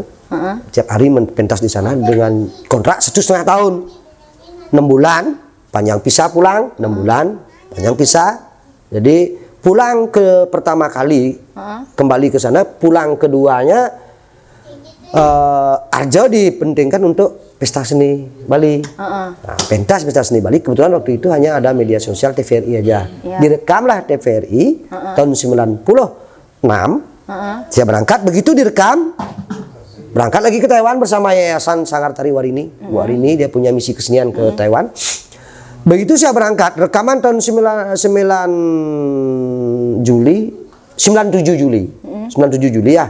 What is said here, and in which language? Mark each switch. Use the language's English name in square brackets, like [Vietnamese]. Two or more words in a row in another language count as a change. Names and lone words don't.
[Indonesian] Setiap hari pentas di sana dengan kontrak 1,5 tahun, 6 bulan panjang pisah pulang, 6 bulan panjang pisah. Jadi pulang ke pertama kali kembali ke sana, pulang keduanya Arjo dipentingkan untuk pesta seni Bali. Nah, pentas pesta seni Bali kebetulan waktu itu hanya ada media sosial TVRI aja. Iya. Direkamlah TVRI tahun 96. Saya berangkat, begitu direkam berangkat lagi ke Taiwan bersama Yayasan Sanggar Tari Warini. Bu Warini dia punya misi kesenian ke Taiwan. Begitu saya berangkat, rekaman tahun 97 Juli ya.